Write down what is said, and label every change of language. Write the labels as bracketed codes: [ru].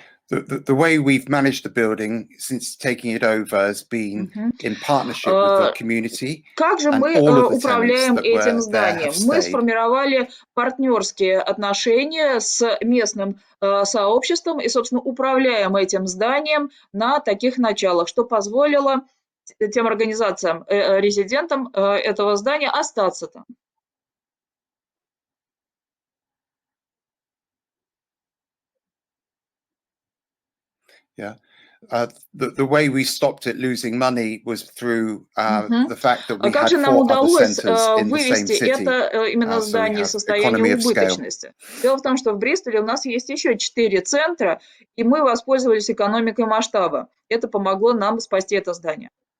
[en] The way we've managed the building since taking it over has been in partnership with the community. [ru] Как же мы управляем этим зданием? Мы сформировали партнерские отношения с местным сообществом и, собственно, управляем этим зданием на таких началах, что позволило тем организациям, резидентам этого здания остаться там. [en] Yeah. The way we stopped it losing money was through the fact that we had 4 other centers in the same city. [ru] Это именно здание состояния убыточности. Дело в том, что в Бристоле у нас есть еще 4 центра, и мы воспользовались экономикой масштаба. Это помогло нам спасти это здание.